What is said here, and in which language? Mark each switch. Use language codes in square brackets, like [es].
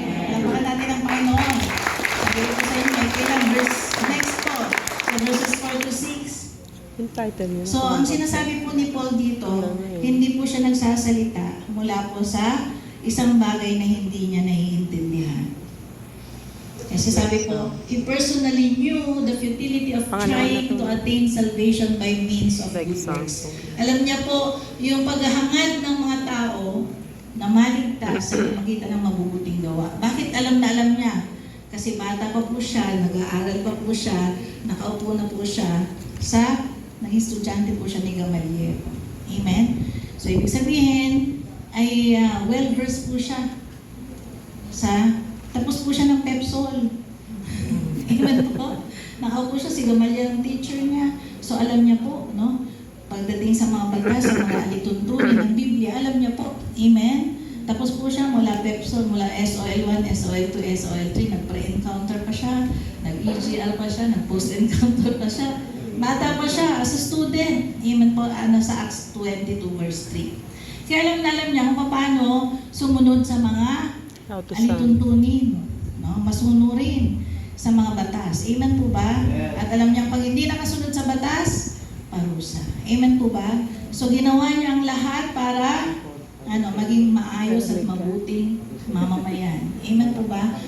[tl] Lampakan natin ang Panginoon. Sabi ko sa inyo, may kailang verse next po. So verses 4 to 6. So, ang sinasabi po ni Paul dito, hindi po siya nagsasalita mula po sa isang bagay na hindi niya naiintindihan. Kasi sabi ko, [en] he personally knew the futility of trying to attain salvation by means of good works. [tl] Alam niya po, yung paghahangad ng mga tao na maligtas sa pamagitan ng mabubuting gawa. Bakit alam na alam niya? Kasi bata pa po siya, nag-aaral pa po siya, nakaupo na po siya sa, naging estudyante po siya ni Gamaliel. Amen? So, ibig sabihin, ay well-versed po siya tapos po siya ng Pepsol. Amen po. Nakaupo siya, si Gamaliel ang teacher niya. So, alam niya po, no? Pagdating sa mga batas, sa mga alituntunin ng Biblia, alam niya po. Amen? Tapos po siya mula Pepsol, mula SOL1, SOL2, SOL3, nag-pre-encounter pa siya, nag-EGL pa siya, nag-post-encounter pa siya. Bata pa siya [en] as a student. [tl] Amen po, sa Acts 22 verse 3. Kaya alam niya kung paano sumunod sa mga alituntunin, no? Masunurin sa mga batas. Amen po ba? At alam niya pag hindi nakasunod sa batas, parusa. Amen po ba? So ginawa niya ang lahat para maging maayos at mabuting mamamayan. Amen po ba?